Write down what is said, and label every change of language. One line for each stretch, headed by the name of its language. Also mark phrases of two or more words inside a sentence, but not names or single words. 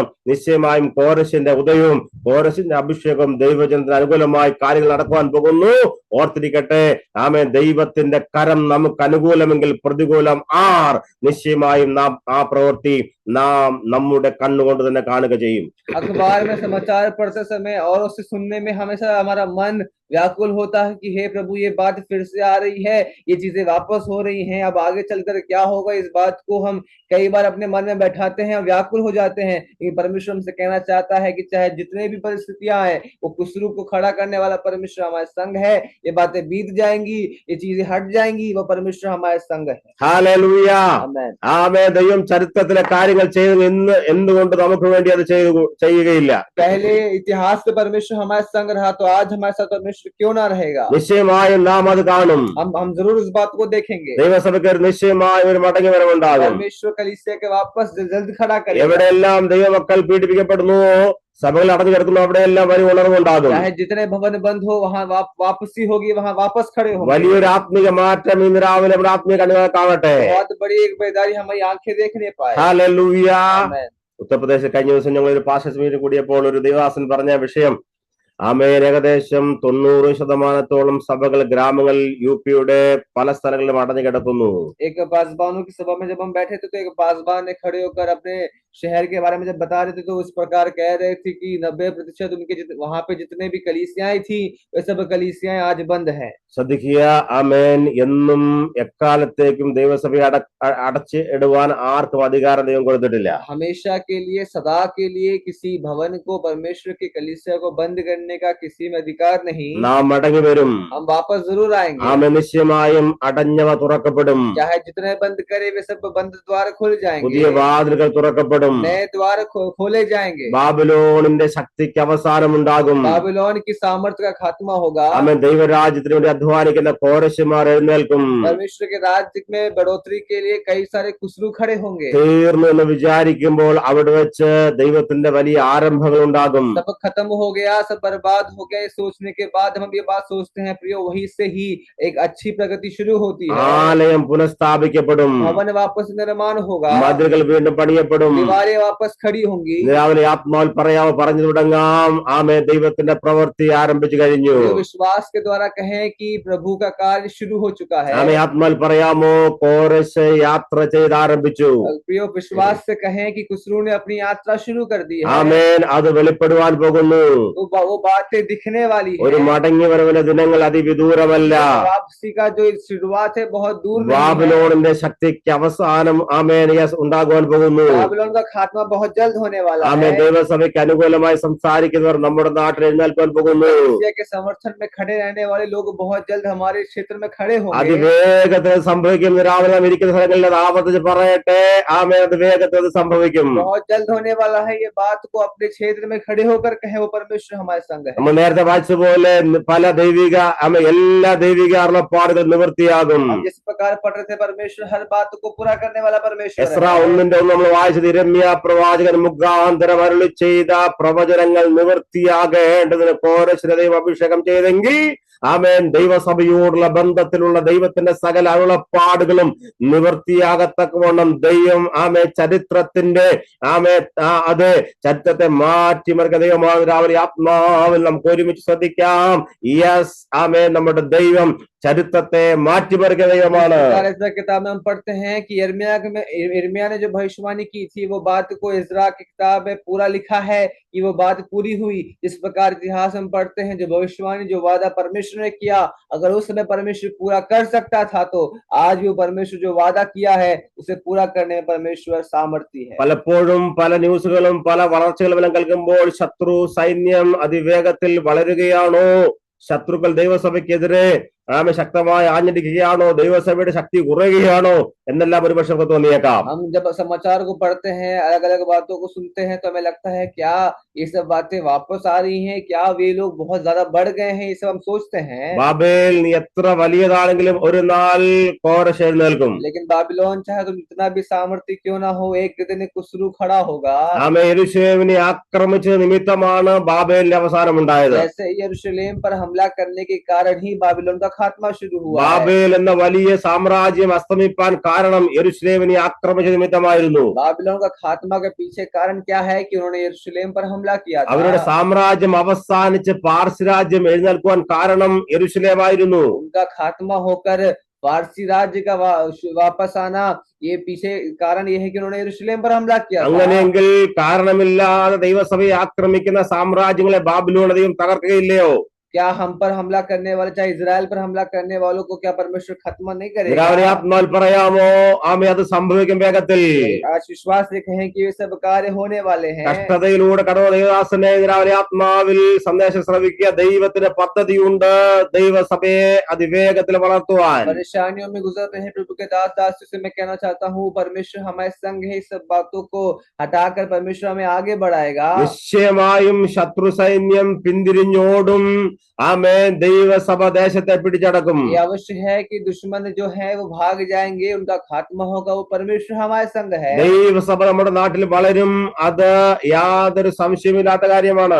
Malayalam: നിശ്ചയമായും കോരശിന്റെ ഉദയവും കോരശിന്റെ അഭിഷേകം ദൈവജനത്തിന് അനുകൂലമായി കാര്യങ്ങൾ നടക്കുവാൻ പോകുന്നു. ഓർത്തിരിക്കട്ടെ. ദൈവത്തിന്റെ കരം നമുക്ക് അനുകൂലമെങ്കിൽ പ്രതികൂലം ആർ? നിശ്ചയമായും നാം ആ പ്രവൃത്തി നാം നമ്മുടെ കണ്ണുകൊണ്ട് തന്നെ കാണുക ചെയ്യും.
Hindi: अखबार में समाचार पढ़ते समय और उसे सुनने में हमेशा हमारा मन व्याकुल होता है कि हे प्रभु ये बात फिर से आ रही है, ये चीजें वापस हो रही हैं, अब आगे चलकर क्या होगा, इस बात को हम कई बार अपने मन में बैठाते हैं और व्याकुल हो जाते हैं। ये परमेश्वर हमसे कहना चाहता है कि चाहे जितने भी परिस्थितियां हैं, वो कुसरू को खड़ा करने वाला परमेश्वर हमारे संग है। ये बातें बीत जाएंगी, ये चीजें हट जाएंगी, वो परमेश्वर हमारे संग है।
Malayalam: ഹല്ലേലൂയ.
Hindi: आमेन।
Malayalam: ആമേൻ. ദൈവം ചരിത്രത്തിലെ കാര്യങ്ങൾ ചെയ്തു എന്തുകൊണ്ട് നമുക്ക് വേണ്ടി അത് ചെയ്യുകയില്ല?
Hindi: पहले इतिहास में परमेश्वर हमारे संग रहा, तो आज हमारे साथ परमेश्वर क्यों ना रहेगा?
Malayalam: നിശ്ചയമായും നാം അത് കാണും.
Hindi: हम जरूर इस बात को देखेंगे।
Malayalam: ദൈവസഭയ്ക്ക് ഒരു നിശ്ചയമായ ഒരു മടങ്ങി വരവുണ്ടാകും.
Hindi: परमेश्वर कलीसिया के वापस जल्द खड़ा करेगा।
Malayalam: എവിടെയെല്ലാം ദൈവമക്കൾ പീഡിപ്പിക്കപ്പെടുന്നുവോ, സഭകൾ അടഞ്ഞു കിടക്കുന്നു, അവിടെയെല്ലാം വലിയ ഉണർവുണ്ടാകും.
Hindi: चाहे जितने भवन बंद हो, वहाँ वापसी होगी, वहाँ वापस खड़े होंगे।
Malayalam: വലിയൊരു ആത്മീക മാറ്റം ഇന്ന് രാവിലെ നമ്മുടെ ആത്മീയ കണ്ണുകൾ കാണട്ടെ.
Hindi: बहुत बड़ी एक बेदारी हमारी आंखें देखने पाए।
Malayalam: ഹല്ലേലൂയ.
Hindi: आमेन।
Malayalam: ഉത്തർപ്രദേശിൽ കഴിഞ്ഞ ദിവസം ഞങ്ങൾ ഒരു
English: pastors meeting
Malayalam: കൂടിയപ്പോൾ ഒരു ദേവാസൻ പറഞ്ഞ വിഷയം, ആമേൻ, ഏകദേശം 90% സഭകൾ ഗ്രാമങ്ങൾ യുപിയുടെ പല സ്ഥലങ്ങളിലും അടഞ്ഞു കിടക്കുന്നു.
Hindi: एक पासबानों की सभा में जब हम बैठे थे, तो एक पासबान ने खड़े होकर अपने शहर के बारे में जब बता रहे थे, तो इस प्रकार कह रहे थे कि 90% उनके वहां पे जितने भी कलीसियाएं थी, वे सब कलीसियाएं आज बंद हैं।
Malayalam: ശ്രദ്ധിക്കുക. ആമേൻ. എന്നും എക്കാലത്തേക്കും ദൈവസഭയെ അടച്ച് ഇടുവാൻ ആർക്കും അധികാരം ദൈവം കൊടുത്തിട്ടില്ല.
Hindi: हमेशा के लिए, सदा के लिए किसी भवन को, परमेश्वर की कलीसिया को बंद करने का किसी में अधिकार नहीं।
Malayalam: നാം മടങ്ങി വരും.
Hindi: हम वापस जरूर आएंगे।
Malayalam: ആമേൻ. നിശ്ചയമായും അടഞ്ഞവ തുറക്കപ്പെടും.
Hindi: चाहे जितने बंद करे, वे सब बंद द्वार खुल जाएंगे,
Malayalam: പുതിയ വാതിലുകൾ തുറക്കപ്പെടും.
Hindi: नए द्वार खोले जाएंगे।
Malayalam: ബാബിലോണിന്റെ ശക്തിക്ക് അവസാനമുണ്ടാകും.
Hindi: बाबिलोन की सामर्थ्य का खात्मा होगा।
Malayalam: ആമേൻ. ദൈവരാജ്യത്തിന് വേണ്ടി അധ്വാനിക്കുന്ന കോരശന്മാർ എഴുന്നേൽക്കും.
Hindi: परमेश्वर के राज्य में बढ़ोतरी के लिए कई सारे कुसरू खड़े होंगे।
Malayalam: തീർന്നു എന്ന് വിചാരിക്കുമ്പോൾ അവിടെ വെച്ച് ദൈവത്തിന്റെ വലിയ ആരംഭങ്ങൾ ഉണ്ടാകും.
Hindi: सब खत्म हो गया, सब बर्बाद हो गया, ये सोचने के बाद हम ये बात सोचते हैं प्रियो, वही से ही एक अच्छी प्रगति शुरू होती है।
Malayalam: ആലയം പുനഃസ്ഥാപിക്കപ്പെടും.
Hindi: भवन वापस निर्माण होगा,
Malayalam: മതിലുകൾ വീണ്ടും പണിയപ്പെടും.
Hindi: दीवारें वापस खड़ी होंगी।
Malayalam: രാവിലെ ആത്മാവിൽ പറഞ്ഞു തുടങ്ങാം, ആമേ, ദൈവത്തിന്റെ പ്രവൃത്തി ആരംഭിച്ചു കഴിഞ്ഞു.
Hindi: जो विश्वास के द्वारा कहें कि प्रभु का कार्य शुरू हो चुका है।
Malayalam: ആമേ, ആത്മാവിൽ പറയാമോ, കോരശ് യാത്ര ചെയ്ത് ആരംഭിച്ചു.
Hindi: प्रियो विश्वास से कहें कि कुसरू ने अपनी यात्रा शुरू कर दी है।
Malayalam: ആമേൻ. അത് വെളിപ്പെടുവാൻ പോകുന്നു.
Hindi: वो बातें दिखने वाली है।
Malayalam: ഒരു മടങ്ങി വരവിന്റെ ദിനങ്ങൾ അതിവിദൂരമല്ല.
Hindi: वापसी का जो शुरुआत है बहुत दूर नहीं है।
Malayalam: ബാബിലോണിന്റെ ശക്തിക്ക് അവസാനം ആമേൻ ഉണ്ടാകുവാൻ പോകുന്നു.
Hindi: बाबिलोन का खात्मा बहुत जल्द होने वाला
Malayalam: ആമേൻ.
Hindi: है।
Malayalam: ദൈവസഭയ്ക്ക് അനുകൂലമായി സംസാരിക്കുന്നവർ നമ്മുടെ നാട്ടിൽ എഴുന്നേൽക്കാൻ പോകുന്നു.
Hindi: कलीसिया के समर्थन में खड़े रहने वाले लोग बहुत जल्द हमारे क्षेत्र में खड़े होंगे।
Malayalam: അതിവേഗത്തിൽ സംഭവിക്കും. രാവിലെ നാം ഇരിക്കുന്ന സ്ഥലങ്ങളിൽ അത് ആവർത്തിച്ച് പറയട്ടെ. ആമേൻ. അത് വേഗത്തിൽ അത് സംഭവിക്കും.
Hindi: बहुत जल्द होने वाला है। ये बात को अपने क्षेत्र में खड़े होकर कहे, वो परमेश्वर हमारे संग है।
Malayalam: നമ്മൾ നേരത്തെ വായിച്ചതുപോലെ പല ദൈവിക എല്ലാ ദൈവിക അരുളപ്പാടുകൾ നിവൃത്തിയാകും.
Hindi: हम जिस प्रकार पढ़ रहे थे, परमेश्वर हर बात को पूरा करने वाला परमेश्वर
Malayalam: എസ്ര
Hindi: है।
Malayalam: 1:1 നമ്മൾ വായിച്ചത് ഇരമ്യ പ്രവാചകൻ മുഖാന്തരം അരുളി ചെയ്ത പ്രവചനങ്ങൾ നിവൃത്തിയാകേണ്ടതിന് കോരശിനെ ദൈവം അഭിഷേകം ചെയ്തെങ്കിൽ ആമേൻ, ദൈവസഭയോടുള്ള ബന്ധത്തിലുള്ള ദൈവത്തിന്റെ സകല അരുളപ്പാടുകളും നിവൃത്തിയാകത്തക്കവണ്ണം ദൈവം ചരിത്രത്തിന്റെ അത് ചരിത്രത്തെ മാറ്റിമറിക്കുന്ന ദൈവമാണ്. രാവിലെ ആത്മാവിൽ നമുക്ക് ഒരുമിച്ച് ശ്രദ്ധിക്കാം. യെസ്, ആമേൻ, നമ്മുടെ ദൈവം ചരിത്രത്തെ മാറ്റിമറിക്കുന്ന ദൈവമാണ്.
Hindi: किताब में हम पढ़ते हैं कि यिर्मयाह ने जो भविष्यवाणी की थी, वो बात को इज़रा की किताब में पूरा लिखा है कि वो बात पूरी हुई। जिस प्रकार इतिहास हम पढ़ते हैं, जो भविष्यवाणी, जो वादा परमेश्वर ने किया, अगर उस समय परमेश्वर पूरा कर सकता था, तो आज वो परमेश्वर जो वादा किया है उसे पूरा करने में परमेश्वर सामर्थ्य है।
Malayalam: പലപ്പോഴും പല ന്യൂസുകളും പല വളർച്ചകളും കേൾക്കുമ്പോൾ ശത്രു സൈന്യം അതിവേഗത്തിൽ വളരുകയാണോ, ശത്രുക്കൾ ദൈവസഭയ്ക്കെതിരെ ശക്തമായി ആഞ്ഞടിക്കുകയാണോ, ദൈവസഭയുടെ ശക്തി കുറയുകയാണോ എന്നെല്ലാം ഒരുപക്ഷെ നമുക്ക് തോന്നിയേക്കാം.
Hindi: हम जब समाचार को पढ़ते हैं, अलग अलग बातों को सुनते हैं, तो हमें लगता है क्या ये सब बातें वापस आ रही हैं, क्या वे लोग बहुत ज्यादा बढ़ गए हैं, ये सब हम सोचते हैं।
Malayalam: ബാബേൽ എത്ര വലിയതാണെങ്കിലും ഒരു നാൾ കോരശ് എഴുന്നേൽക്കും.
Hindi: लेकिन बाबिलोन चाहे तुम इतना भी सामर्थ्य क्यों ना हो, एक दिन कुसरू खड़ा होगा।
Malayalam: യെരൂശലേമിനെ ആക്രമിച്ച നിമിത്തമാണ് ബാബേലിന്റെ അവസാനം ഉണ്ടായത്.
Hindi: जैसे यरूशलेम पर हमला करने के कारण ही बाबिलोन का खात्मा शुरू हुआ।
Malayalam: ബാബേൽ എന്ന വലിയ സാമ്രാജ്യം അസ്തമിപ്പാൻ കാരണം യെരൂശലേമിനെ ആക്രമിച്ച നിമിത്തമായിരുന്നു.
Hindi: बाबिलोन का खात्मा के पीछे कारण क्या है कि उन्होंने यरूशलेम पर हमला किया था।
Malayalam: അവരുടെ സാമ്രാജ്യം അവസാനിച്ച് പാർസി രാജ്യം എഴുന്നേൽക്കുവാൻ കാരണം യെരൂശലേമായിരുന്നു.
Hindi: उनका खात्मा होकर फारसी राज्य का वापस आना, ये पीछे कारण ये है कि उन्होंने यरूशलेम पर हमला किया था।
Malayalam: അങ്ങനെയെങ്കിൽ കാരണമില്ലാതെ ദൈവസഭയെ ആക്രമിക്കുന്ന സാമ്രാജ്യങ്ങളെ ബാബിലോൺ ദൈവം തകർക്കുകയില്ലയോ?
Hindi: क्या हम पर हमला करने वाले, चाहे इजराइल पर हमला करने वालों को क्या परमेश्वर खत्म नहीं करेगा?
Malayalam: നിരാവിലെ ആത്മാവിൽ പറയാമോ? ആമേ, അത് സംഭവിക്കും വേഗത്തിൽ.
Hindi: आज विश्वास से कहें कि ये सब कार्य होने वाले हैं।
Malayalam: കഷ്ടതയിലൂടെ കടന്നു ദേവദാസനെ നിരാവിലെ ആത്മാവിൽ സന്ദേശം ശ്രവിക്കുക. ദൈവത്തിന് പദ്ധതിയുണ്ട് ദൈവസഭയെ അതിവേഗത്തിൽ വളർത്തുവാൻ.
Hindi: परेशानियों में गुजर रहे प्रभु के दास दासियों से मैं कहना चाहता हूँ, परमेश्वर हमारे संग है। इस सब बातों को हटाकर परमेश्वर हमें आगे बढ़ाएगा।
Malayalam: നിശ്ചയമായും ശത്രു സൈന്യം പിന്തിരിഞ്ഞോടും. ആമേൻ. ദൈവസഭ ദേശത്തെ പിടിച്ചടക്കും.
Hindi: ये अवश्य है कि दुश्मन जो है वो भाग जाएंगे, उनका खात्मा होगा। वो परमेश्वर हमारे संग है।
Malayalam: ദൈവസഭ നമ്മുടെ നാട്ടിൽ വളരും. അത് യാതൊരു സംശയമില്ലാത്ത കാര്യമാണ്.